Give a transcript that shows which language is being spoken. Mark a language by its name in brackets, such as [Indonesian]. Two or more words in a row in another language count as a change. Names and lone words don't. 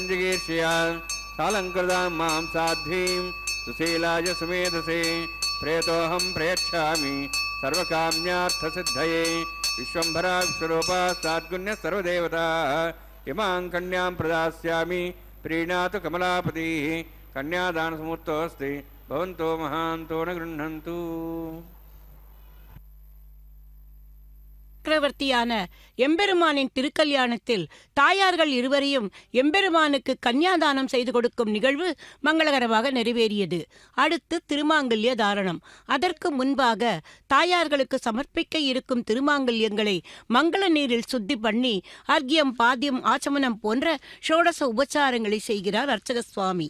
[Sanskrit] जिगीर्षया सालङ्कृतां मां साध्वीं सुशीलाय सुमेधसे प्रेतोऽहं प्रयच्छामि सर्वकाम्यार्थसिद्धये विश्वम्भरा विश्वरूपा साद्गुण्य सर्वदेवता इमां कन्यां प्रदास्यामि प्रीणातु कमलापतिः कन्यादानसमुहूर्तोऽस्ति भवन्तो महान्तो न गृह्णन्तु। [Tamil] சக்கரவர்த்தியான எம்பெருமானின் திருக்கல்யாணத்தில் தாயார்கள் இருவரையும் எம்பெருமானுக்கு கன்னியாதானம் செய்து கொடுக்கும் நிகழ்வு மங்களகரமாக நிறைவேறியது. அடுத்து திருமாங்கல்ய தாரணம். அதற்கு முன்பாக தாயார்களுக்கு சமர்ப்பிக்க இருக்கும் திருமாங்கல்யங்களை மங்கள நீரில் சுத்தி பண்ணி அர்க்கியம், பாத்தியம், ஆச்சமனம் போன்ற ஷோடச உபச்சாரங்களை செய்கிறார் அர்ச்சக சுவாமி.